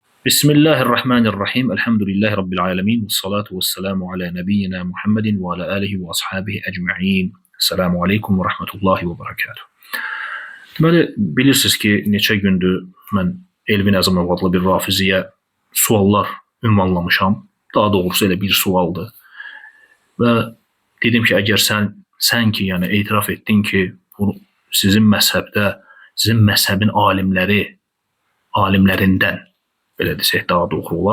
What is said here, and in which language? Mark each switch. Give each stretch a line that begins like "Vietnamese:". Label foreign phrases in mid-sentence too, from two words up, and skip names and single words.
Arabic: بسم الله الرحمن الرحيم. الحمد لله رب العالمين. والصلاة والسلام على نبينا محمد وعلى آله وأصحابه أجمعين. السلام عليكم ورحمة الله وبركاته.
Azerbaijani: Deməli, bilirsiniz ki, neçə gündür mən Elvin Əzimov adlı bir rafiziyə suallar ünvanlamışam. Daha doğrusu elə bir sualdır. Və dedim ki, əgər sən ki, yəni etiraf etdin ki, bu sizin məzhəbdə, sizin məzhəbin alimlərindən belə desək daha doğru olar.